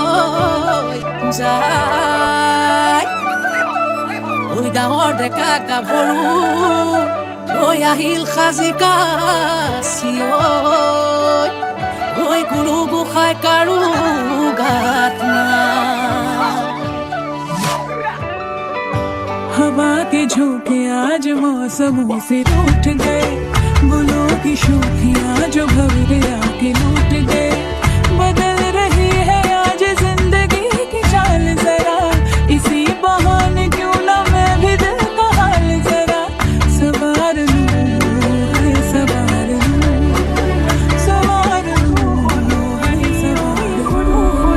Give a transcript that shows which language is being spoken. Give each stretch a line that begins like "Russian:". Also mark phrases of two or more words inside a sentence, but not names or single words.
Assamese: যায় ঐ ডাঙৰ ডেকা গাভৰু ঐ আহিল সাজি কাচি ঐ গুৰু গোসাঁই কাৰো গাত নাই
Hindi: हवा के झोंके आज मौसमों से रूठ गए गुलों की शोखियां जो भंवरे आके लूट गए बदल रही है आज जिंदगी की चाल जरा इसी बहाने क्यों ना मैं भी दिल का हाल जरा सवार लूं सवार लूं सवार लूं सवार लूं